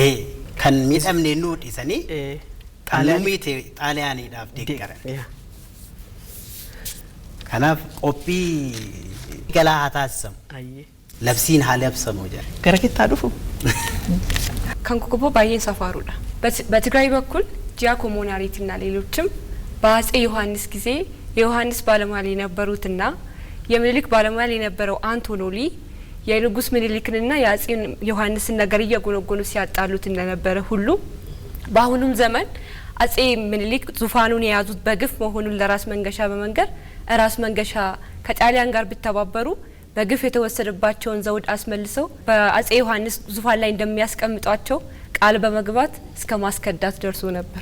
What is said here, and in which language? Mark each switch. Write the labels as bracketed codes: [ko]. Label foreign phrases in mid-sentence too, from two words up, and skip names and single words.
[om] kan miidhamne nuu dhisanii xaaliyaaniidhaaf deeggaran. kanaaf qophii galaa haa taasisamu labsiin haa labsamu jedha gara kittaa dhufu kan kokoboo baay'een safaruudha [am] በትግራይ በኩል ጂያኮሞን አሪትና ሌሎችም በአጼ ዮሐንስ ጊዜ የዮሐንስ ባለሟል የነበሩትና የምኒልክ ባለሟል የነበረው አንቶኖሊ የንጉስ ምኒልክንና የአጼ ዮሐንስን ነገር እየጎነጎኑ ሲያጣሉት እንደነበረ ሁሉ በአሁኑም ዘመን አጼ ምኒልክ ዙፋኑን የያዙት በግፍ መሆኑን ለራስ መንገሻ በመንገር ራስ መንገሻ ከጣሊያን ጋር ቢተባበሩ በግፍ የተወሰደባቸውን ዘውድ አስመልሰው በአጼ ዮሐንስ ዙፋን ላይ እንደሚያስቀምጧቸው ቃል በመግባት እስከ ማስከዳት ደርሶ ነበር።